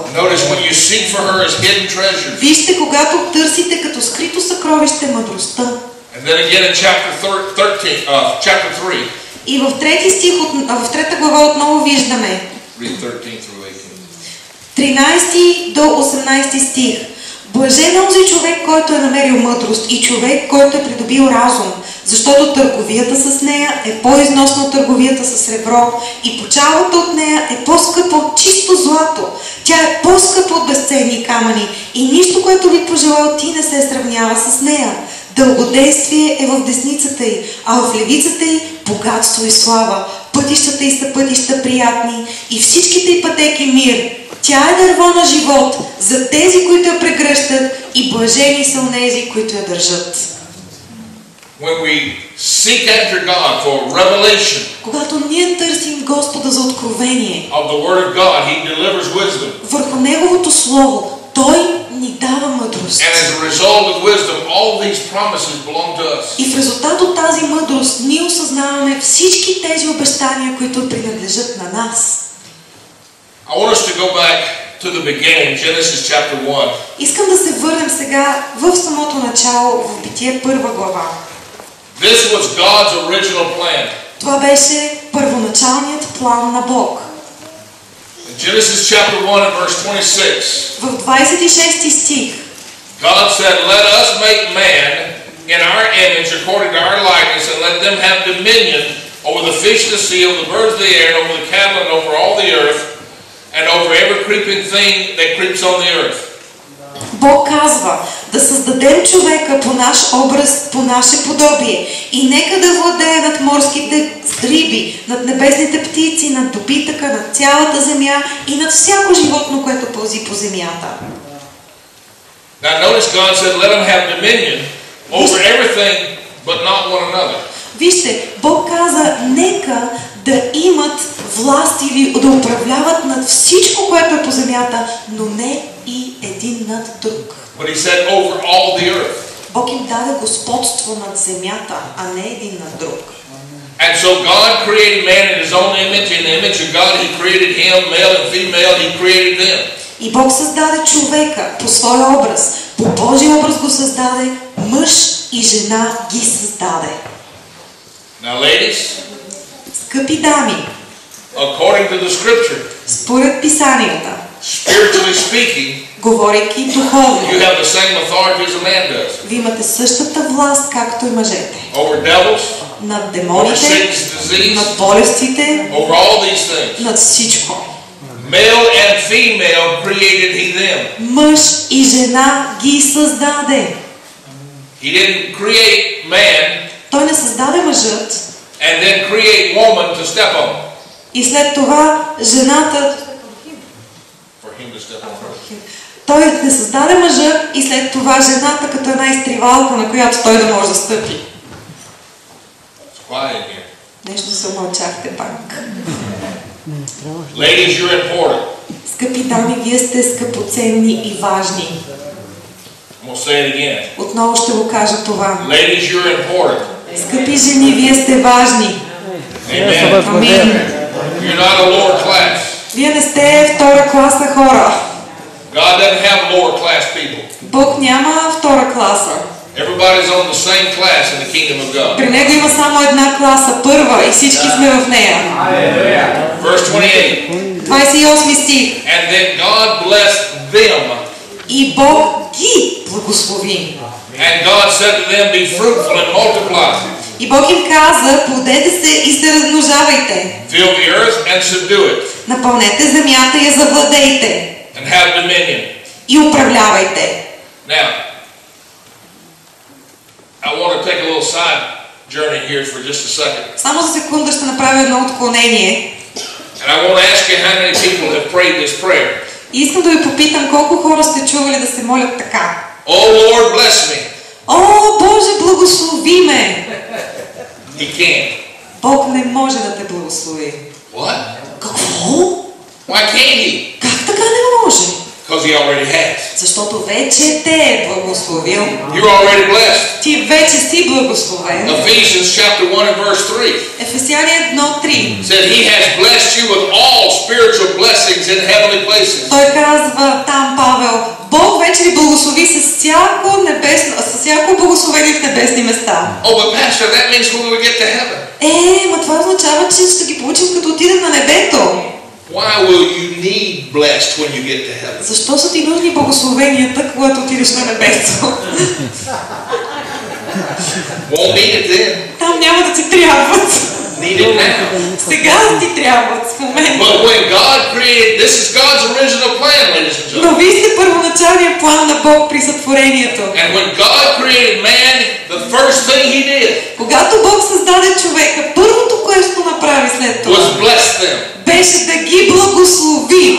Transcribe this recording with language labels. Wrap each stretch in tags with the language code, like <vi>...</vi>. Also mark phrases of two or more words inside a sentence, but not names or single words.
<en>Notice when you seek for her as hidden treasure.</en> <bg>Вижте, когато търсите като скрито съкровище мъдростта.</bg> <en>And then again in chapter 3.</en> <bg>И в 3 стих, в 3 глава отново виждаме.</bg> <en>Read 13 through 18.</en> <bg>13 до 18 стих. Блажен е онзи човек, който е намерил мъдрост и човек, който е придобил разум, защото търговията с нея е по-износна от търговията с сребро и почалата от нея е по-скъпа от чисто злато. Тя е по-скъпа от безценни камъни и нищо, което би пожелал ти, не се сравнява с нея. Дългодействие е в десницата й, а в левицата й богатство и слава. Пътищата й са пътища приятни и всичките й пътеки мир. Тя е дърво на живот за тези, които я прегръщат и блажени са онези, които я държат.</bg> <en>When we seek after God for revelation</en> <bg>Когато ние търсим Господа за откровение</bg> <en>of the Word of God, He delivers wisdom.</en> <bg>върху Неговото Слово, Той ни дава мъдрост.</bg> <en>And as a result of wisdom, all these promises belong to us.</en> <bg>И в резултат от тази мъдрост ние осъзнаваме всички тези обещания, които принадлежат на нас.</bg> <en>I want us to go back to the beginning, Genesis chapter 1.</en> <bg>Искам да се върнем сега в самото начало, в Битие 1 глава.</bg> <en>This was God's original plan.</en> <bg>Това беше първоначалният план на Бог.</bg> <en>In Genesis chapter 1 and verse 26,</en> <bg>В 26 стих</bg> <en>God said, "Let us make man in our image according to our likeness, and let them have dominion over the fish of the sea, over the birds of the air, and over the cattle, and over all the earth, and over every creeping thing that creeps on the earth."</en> <bg>Бог казва, да създадем човека по наш образ, по наше подобие и нека да владее над морските риби, над небесните птици, над добитъка, над цялата земя и над всяко животно, което пълзи по земята.</bg> <en>Now notice God said, let them have dominion over everything, but not one another.</en> <bg>Вижте, Бог каза, нека да имат власт или да управляват над всичко, което е по земята, но не и един над друг.</bg> <en>But he said over all the earth.</en> <bg>Бог им даде господство над земята, а не един над друг.</bg> <en>And so God created man in his own image. In the image of God he created him, male and female, he created them.</en> <bg>И Бог създаде човека по своя образ. По Божия образ го създаде, мъж и жена ги създаде.</bg> <en>Now ladies,</en> <bg>Скъпи дами,</bg> <en>according to the scripture,</en> <bg>според писанията,</bg> <en>spiritually speaking,</en> <bg>говорейки духовно,</bg> <en>you have the same authority as a man does.</en> <bg>вие имате същата власт, както и мъжете.</bg> <en>Over devils,</en> <bg>Над</bg> <en>over</en> <bg>демоните,</bg> <en>sickness, disease,</en> <bg>над болестите,</bg> <en>over all these things.</en> <bg>над всичко.</bg> <en>Male and female created he them.</en> <bg>Мъж и жена ги създаде.</bg> <en>He didn't create man</en> <bg>Той не създаде мъжът</bg> <en>and then create woman to step on.</en> <bg>и след това жената...</bg> <en>For him to step on her.</en> <bg>Той не създаде мъжа и след това жената като една изтривалка, на която той да може да стъпи.</bg> <en>It's quiet in here.</en> <bg>Нещо се умълчахте пак.</bg> <en>Ladies, you're important.</en> <bg>Скъпи дами, вие сте скъпоценни и важни.</bg> <en>I'm going to say it again.</en> <bg>Отново ще го кажа това.</bg> <en>Ladies, you're important.</en> <bg>Скъпи жени, вие сте важни.</bg> <en>Amen.</en> <bg>Амин.</bg> <en>You're not a lower class.</en> <bg>Вие не сте втора класа хора.</bg> <en>God doesn't have lower class people.</en> <bg>Бог няма втора класа.</bg> <en>Everybody's on the same class in the kingdom of God.</en> <bg>При Него има само една класа, първа, и всички сме в нея.</bg> <en>Verse 28.</en> <bg>28 стих.</bg> <en>And then God blessed them.</en> <bg>И Бог ги благослови.</bg> <en>And God said to them, be fruitful and multiply.</en> <bg>И Бог им каза, плодете се и се размножавайте.</bg> <en>Fill the earth and subdue it.</en> <bg>Напълнете земята и я завладейте.</bg> <en>And have dominion.</en> <bg>И управлявайте.</bg> <en>Now, I want to take a little side journey here for just a second.</en> <bg>Само за секунда ще направя едно отклонение.</bg> <en>And I want to ask you how many people have prayed this prayer.</en> <bg>И искам да ви попитам, колко хора сте чували да се молят така.</bg> <en>Oh Lord, bless me.</en> <bg>О, Боже, благослови ме!</bg> <en>He can't.</en> <bg>Бог не може да те благослови.</bg> <en>What?</en> <bg>Какво?</bg> <en>Why can't he?</en> <bg>Как така не може?</bg> <en>Because he already has.</en> <bg>Защото вече те е благословил.</bg> <en>You're already blessed.</en> <bg>Ти вече си благословен.</bg> <en>Ephesians chapter 1 and verse 3</en> <bg>Ефесяни 1:3.</bg> <en>said he has blessed you with all spiritual blessings in heavenly places.</en> <bg>Той казва там, Павел, Бог вече ни благослови с всяко благословение в небесни места.</bg> <en>Oh, but pastor, that means when we get to heaven.</en> <bg>Ма това означава, че ще ги получим като отидем на небето.</bg> <en>Why will you need blessed when you get to heaven?</en> <bg>Защо са ти нужни благословенията, когато отидеш на небето?</bg> <en>Won't need it then.</en> <bg>Там няма да ти трябват.</bg> <en>Need it now.</en> <bg>Сега ти трябват в момента.</bg> <en>But when God created, this is God's original plan, ladies and gentlemen.</en> <bg>Но вижте първоначалния план на Бог при сътворението.</bg> <en>And when God created man, the first thing he did</en> <bg>Когато Бог създаде човека, първото, което направи след това,</bg> <en>was bless them.</en> <bg>беше да ги благослови.</bg>